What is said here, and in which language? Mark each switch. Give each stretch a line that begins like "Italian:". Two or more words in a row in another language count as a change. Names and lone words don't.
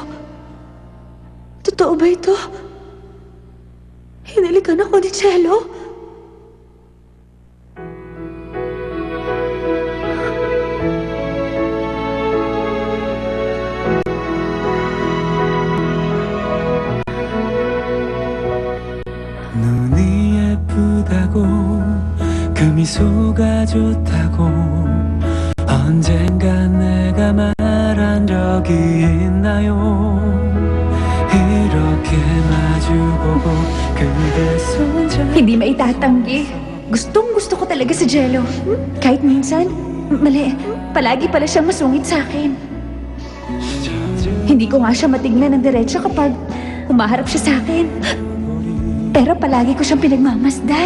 Filipino: Totoo ba ito? Hinalikan ako ni Jello?
Korean: 눈이 예쁘다고 그 미소가 좋다고 언젠간 내가 말한 적이 있나요 이렇게 마주보고 그대 손잡
Filipino: Hindi maitatanggi. Gustong gusto ko talaga si Jello. Kahit minsan, mali. Palagi pala siyang masungit sa akin. Hindi ko nga siya matignan ng diretso kapag humaharap siya sa akin. Pero palagi ko siyang pinagmamasdan.